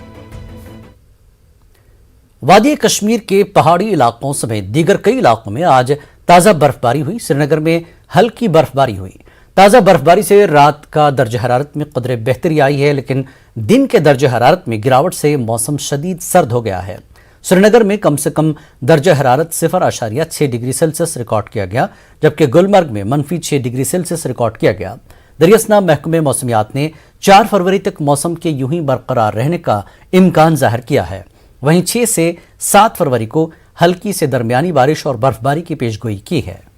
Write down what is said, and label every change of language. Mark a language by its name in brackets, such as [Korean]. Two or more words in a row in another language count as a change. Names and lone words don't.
[Urdu] وادی کشمیر کے پہاڑی علاقوں سمیت دیگر کئی علاقوں میں آج تازہ برفباری ہوئی۔ سری نگر میں ہلکی برفباری ہوئی۔ تازہ برفباری سے رات کا درجہ حرارت میں قدرے بہتری آئی ہے، لیکن دن کے درجہ حرارت میں گراوٹ سے موسم شدید سرد ہو گیا ہے۔ سری نگر میں کم سے کم درجہ حرارت 0.6 ڈگری سیلسیس ریکارڈ کیا گیا، جبکہ گلمرگ میں -6 ڈگری سیلسیس ریکارڈ کیا گیا۔ دریاسنا محکمہ موسمیات نے 4 فروری تک موسم کے یوں ہی برقرار رہنے کا امکان ظاہر کیا ہے۔ وہیں 6 سے 7 فروری کو ہلکی سے درمیانی بارش اور برفباری کی پیشگوئی کی ہے۔